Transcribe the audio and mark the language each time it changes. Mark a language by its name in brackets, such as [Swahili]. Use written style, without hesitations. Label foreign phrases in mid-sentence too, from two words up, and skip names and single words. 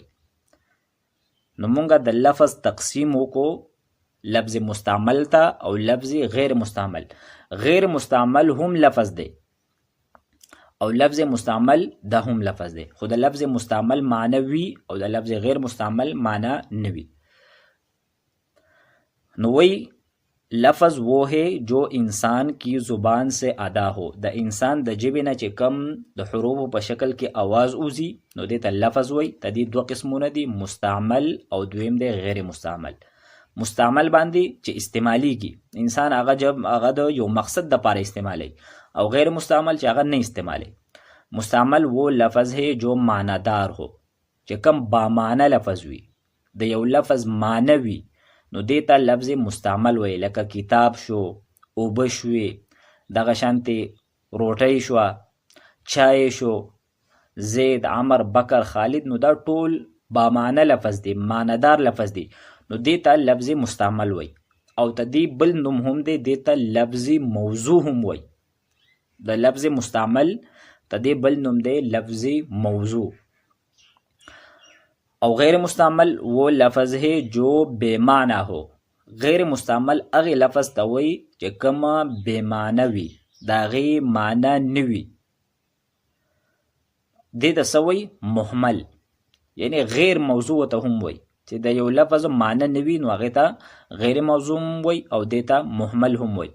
[Pashto] نو مونږ د لفظ تقسیم وکړو لفظ مستعمل ته او لفظ غیر مستعمل. غیر مستعمل هم لفظ دی او لفظ مستعمل ده هم لفظ دی، خو د لفظ مستعمل معنی وي او د لفظ غیر مستعمل معنی نه وي. [Urdu] نو وی لفظ وہ ہے جو انسان کی زبان سے ادا ہو. [Pashto] د انسان د ژبې نه چې کم د حروفو په شکل کې आवाज وځي نو دې ته لفظ وای. د دې دوه قسمونه دي، مستعمل او دویم دی غیر مستعمل. مستعمل باندې چې استعمالیږي انسان هغه د یو مقصد د پاره استعمالي، او غیر مستعمل چې هغه نه استعمالي. [Urdu] مستعمل وہ لفظ ہے جو معنیدار ہو، [Pashto] چې کم با معنی لفظ وي، د یو لفظ معنی وي نو دې ته لفظ مستعمل وای. لکه کتاب شو، اوبه شوې، دغه شانتې روټۍ شوه، چای شو، زید، عمر، بکر، خالد، نو دا ټول با معنی لفظ دی، معنیدار لفظ دی، نو دې ته لفظ مستعمل وای. او ته دې بل نوم هم دی، دې ته لفظ موضوع هم وای. د لفظ مستعمل ته دې بل نوم دی لفظ موضوع. [Urdu] او غیر مستعمل وہ لفظ ہے جو بے معنی ہو. [Pashto] غیر مستعمل هغه لفظ ته وای چې کوم بے معنی وي، د هغې معنی نه وي. دې ته څه وای؟ محمل، یعنی غیر موضوع ته هم وای چې د یو لفظ معنی نه وي نو هغې ته غیر موضوع هم وای او دې ته محمل هم وای.